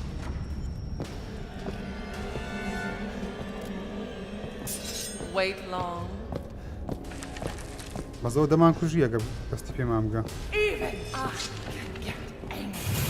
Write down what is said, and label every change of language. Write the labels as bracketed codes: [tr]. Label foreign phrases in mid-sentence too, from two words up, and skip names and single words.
[en] Wait long. [ckb] بەزەوە دەمان کوژی ئەگەر دەستی پێمان بگە [en] Even I can get angry.